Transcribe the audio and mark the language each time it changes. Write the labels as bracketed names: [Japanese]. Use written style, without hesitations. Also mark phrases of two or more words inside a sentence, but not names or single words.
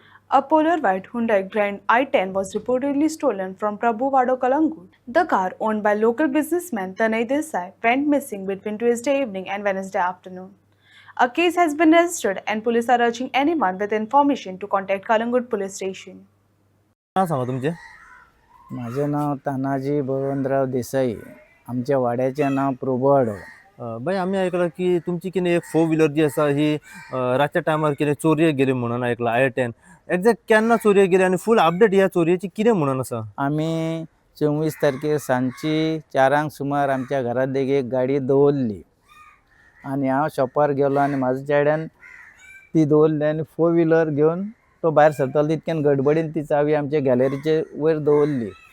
[English] A polar white Hyundai Grand i10 was reportedly stolen from Prabhu Vado Kalangut. The car, owned by local businessman Tanay Desai, went missing between Tuesday evening and Wednesday afternoon. A case has been registered and police are urging anyone with information to contact Kalangut police station. [Marathi] नाव सांगा तुमचे. माझे नाव तानाजी बळवंतराव देसाई. आमच्या वाड्याचे नाव प्रभुवाडो. [Konkani] बाई आम्ही ऐकलं की तुमची की नाही एक 4 व्हीलर जी असा ही रातच्या टायमार कितें चोरये गेली म्हणून ऐकलं i10 एक्झॅक्ट केन्ना चोरये गेली आणि [English] full update [Konkani] ह्या चोरयेची कितें म्हणून आसा. आम्ही 24 तारखेर सांजची 4 सुमार आमच्या घरात एक गाडी दवरली आणि हांव शॉपार गेलो आणि म्हाज्या चेड्यान ती दवरली आणि 4 व्हीलर घेवन तो भायर सरतलो तितक्यान गडबडीन ती चावी आमच्या गॅलरीचे वयर दवरली.